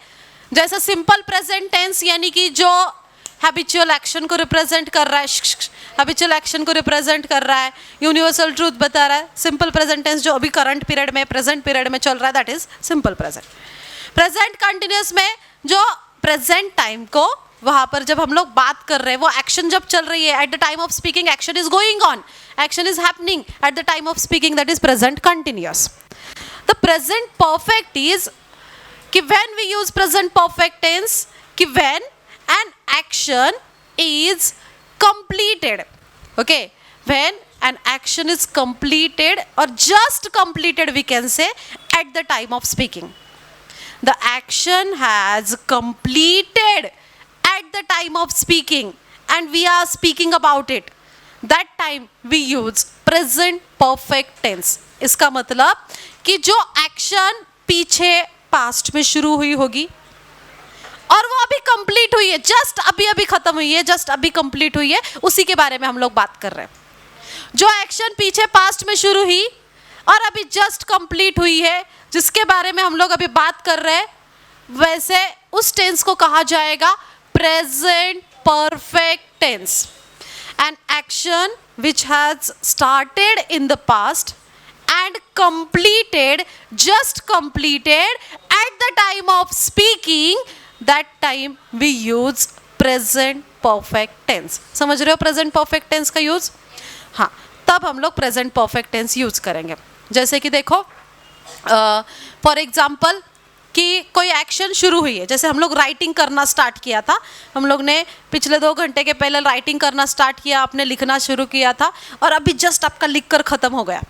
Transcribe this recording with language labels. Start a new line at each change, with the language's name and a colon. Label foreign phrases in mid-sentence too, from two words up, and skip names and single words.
Hindi: जैसे
English: simple present tense
Hindi: यानी कि जो
English: habitual action
Hindi: को रिप्रेजेंट कर रहा है,
English: habitual action
Hindi: को रिप्रेजेंट कर रहा है,
English: universal truth
Hindi: बता रहा है।
English: simple present tense
Hindi: जो अभी
English: current period में, present period
Hindi: में चल रहा है,
English: that is simple present. present continuous
Hindi: में जो
English: present time
Hindi: को, वहां पर जब हम लोग बात कर रहे हैं, वो एक्शन जब चल रही है,
English: at the time of speaking action is going on, action is happening at the time of speaking, that is present continuous. the present perfect is कि when we use present perfect tense, कि व्हेन an action is completed. Okay, when an action is completed or just completed, we can say, at the time of speaking. The action has completed at the time of speaking and we are speaking about it. that time we use present perfect tense.
Hindi: इसका मतलब कि जो एक्शन पीछे पास्ट में शुरू हुई होगी और वो अभी कंप्लीट हुई है, जस्ट अभी अभी खत्म हुई है, जस्ट अभी कंप्लीट हुई है, उसी के बारे में हम लोग बात कर रहे हैं। जो एक्शन पीछे पास्ट में शुरू हुई और अभी
English: just complete
Hindi: हुई है, जिसके बारे में हम लोग अभी बात कर रहे हैं, वैसे उस टेंस को कहा जाएगा
English: present perfect tense. An action which has started in the past and completed, just completed at the time of speaking, that time we use present perfect tense।
Hindi: समझ रहे हो
English: present perfect tense
Hindi: का यूज? हाँ, तब हम लोग
English: present perfect tense
Hindi: यूज करेंगे। जैसे कि देखो
English: for example
Hindi: कि कोई एक्शन शुरू हुई है, जैसे हम लोग राइटिंग करना स्टार्ट किया था, हम लोग ने पिछले 2 घंटे के पहले राइटिंग करना स्टार्ट किया, आपने लिखना शुरू किया था और अभी जस्ट आपका लिख कर ख़त्म हो गया।